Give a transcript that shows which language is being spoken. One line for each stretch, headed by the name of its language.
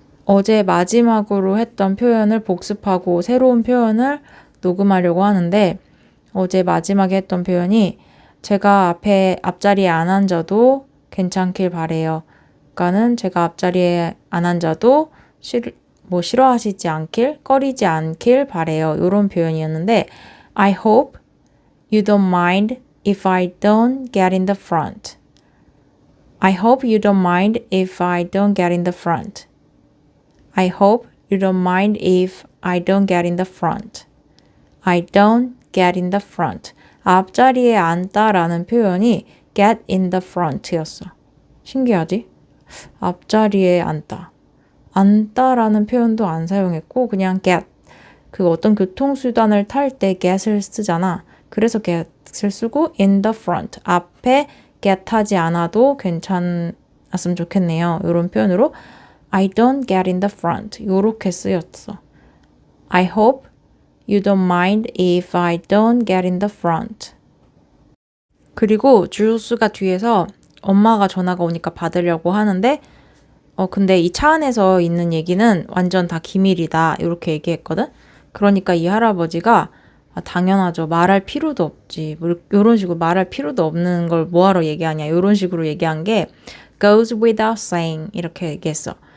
Korean: 어제 마지막으로 했던 표현을 복습하고 새로운 표현을 녹음하려고 하는데 어제 마지막에 했던 표현이 제가 앞자리에 안 앉아도 괜찮길 바래요. 그러니까는 제가 앞자리에 안 앉아도 싫어하시지 않길, 꺼리지 않길 바래요. 이런 표현이었는데
English: I hope you don't mind if I don't get in the front. I hope you don't mind if I don't get in the front. I hope you don't mind if I don't get in the front. I don't get in the front.
Korean: 앞자리에 앉다라는 표현이
English: get in the front
Korean: 였어. 신기하지? 앞자리에 앉다. 앉다라는 표현도 안 사용했고 그냥 get. 그 어떤 교통수단을 탈 때 get을 쓰잖아. 그래서 get을 쓰고 in the front. 앞에 get 하지 않아도 괜찮았으면 좋겠네요. 이런 표현으로
English: I don't get in the front.
Korean: 요렇게 쓰였어.
English: I hope you don't mind if I don't get in the front.
Korean: 그리고 주스가 뒤에서 엄마가 전화가 오니까 받으려고 하는데 근데 이 차 안에서 있는 얘기는 완전 다 기밀이다. 이렇게 얘기했거든. 그러니까 이 할아버지가 당연하죠. 말할 필요도 없지. 이런 식으로 말할 필요도 없는 걸 뭐하러 얘기하냐. 이런 식으로 얘기한 게
English: goes without saying
Korean: 이렇게 얘기했어.